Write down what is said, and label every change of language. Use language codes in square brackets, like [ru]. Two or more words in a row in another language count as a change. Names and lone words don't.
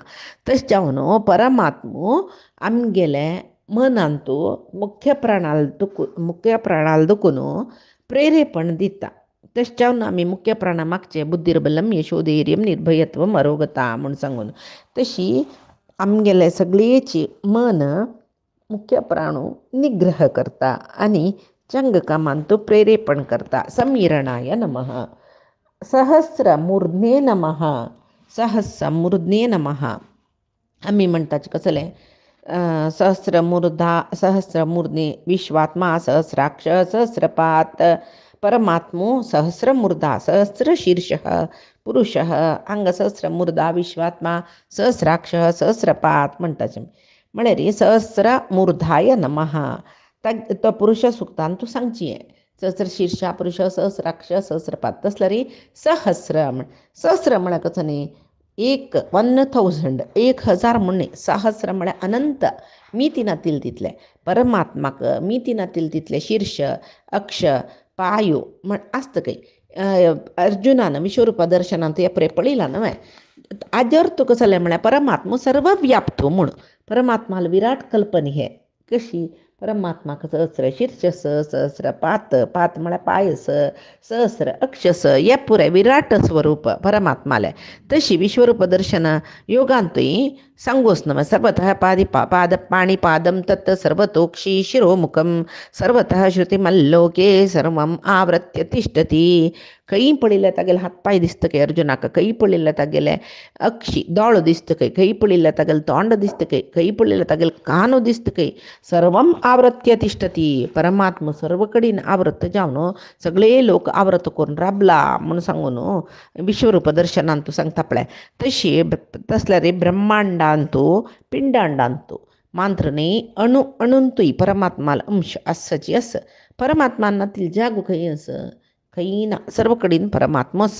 [kok] तशें जावन परमात्मो आमगेले मनांतू मुख्य प्राणाल दुखून प्रेरेपण दिता. तशें जावन आमी मुख्य प्राणा मागचे [sa] बुद्धीर्बलम यशोधैर्यम निर्भयत्वम अरोगता [kok] म्हूण सांगून तशी आमगेले सगळेची मन मुख्य प्राणू निग्रह करता आनी चंग कामांतू प्रेरेपण करता. [sa] समीरणाय नमः. सहस्रमूर्ध्ने नमः. सहस्रमूर्ध्ने नमः [kok] आमी म्हणटाचे कसलें [sa] सहस्रमूर्ध्ने विश्वात्मा सहस्राक्ष सहस्रपात [kok] परमात्मो [sa] सहस्रमूर्धा सहस्रशीर्षः पुरुषः अंगसहस्रमूर्धा विश्वात्मा सहस्राक्ष सहस्रपात [kok] म्हणटाचे. म्हळ्यार [sa] सहस्रमूर्धाय नमः [kok] तो पुरुष सुक्तान तूं सांगची [sa] सहस्रशीर्षा पुरुष सहस्राक्ष सहस्रपात [kok] तसल्यार सहस्र सहस्र म्हळ्यार कसो न्ही 1000 1000 म्हणून सहस्र म्हळ्यार अनंत मिती नातील तितले परमात्माक मिती नातील तितले शीर्ष अक्ष पायो म्हण आसता खंय. अर्जुनान विश्वरूप दर्शनांत हे पळयलां न्हय हाजे अर्थ कसो जालें म्हळ्यार परमात्मो सर्वव्याप्तो म्हूण परमात्माल विराट कल्पनी हे कशी परमात्माक सहस्र शीर्ष सहस्र पात पात म्हळ्यार पायस सहस्र अक्षस हे पुरे विराट स्वरूप परमात्माले. तशी विश्वरूप दर्शन योगांतूय सांगोस न्हय [sa] सर्वतः पाद पाणिपादम तत् सर्वतोक्षी शिरोमुखम सर्वतः श्रुतिमल्लोके सर्वम आवृत्य तिष्ठती. [kok] खंय पळयल्यार तागेले हात पांय दिसता खंय अर्जुनाक खंय पळयल्यार तागेले अक्षी दोळ दिसता खंय पळयल्यार तागेलें तोंड दिसता खंय पळयल्यार तागेले कानो दिसता खंय [sa] सर्वम आवृत्य तिष्ठती. [kok] परमात्मा सर्व कडेन आवृत्त जावन सगळे लोक आवृत्त करून राबला म्हणून सांगून विश्वरूप दर्शनांतू सांगता पळय. तशी तसल्यार ब्रह्मांडांतू पिंडांडांतू मात्र न्ही अणूंतूय परमात्माला अंश आसची आस. परमात्मानातील जागो खंय आस खंय ना सर्व कडेन परमात्मा आस.